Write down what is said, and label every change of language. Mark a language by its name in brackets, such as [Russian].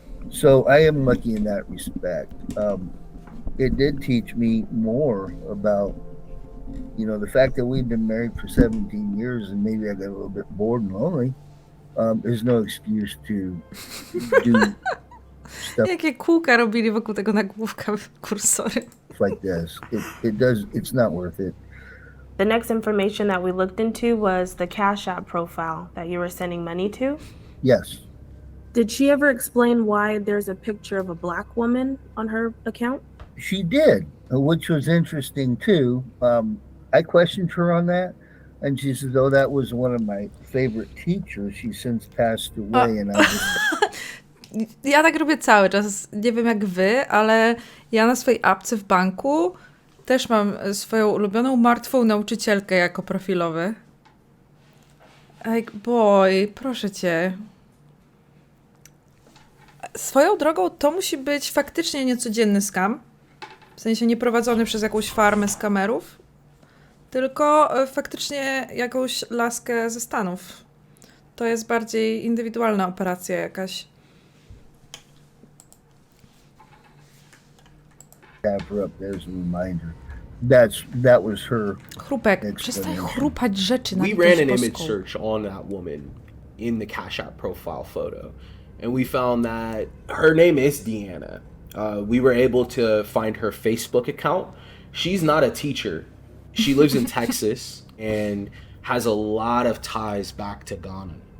[English] So I am lucky in that respect. It did teach me more about, the fact that we've been married for 17 years and maybe I got a little bit bored and lonely. There's no excuse to do stuff [Polish] Jakie kółka robili wokół tego nagłówka kursory. [English] like this. It's not worth it. The next information that we looked into was the Cash App profile that you were sending money to. Yes. Did she ever explain why there's a picture of a black woman on her account? She did, which was interesting too. I questioned her on that, and she says, "Oh, that was one of my favorite teachers. She's since passed away." And I just, [Polish] Ja tak robię cały czas. Nie wiem jak wy, ale ja na swojej apce w banku też mam swoją ulubioną martwą nauczycielkę jako profilowy. [English] Like boy, [Polish] proszę cię. Swoją drogą to musi być faktycznie niecodzienny scam. W sensie nie prowadzony przez jakąś farmę skamerów, tylko faktycznie jakąś laskę ze Stanów. To jest bardziej indywidualna operacja jakaś. [English] Have her up there as a reminder. That was her. [Polish] Chrupek, przestań chrupać rzeczy na [English] We ran an [Polish] Polską. [English] image search on that woman in the Cash App profile photo, and we found that her name is Deanna. We were able to find her Facebook account. She's not a teacher. She lives in Texas and has a lot of ties back to Ghana.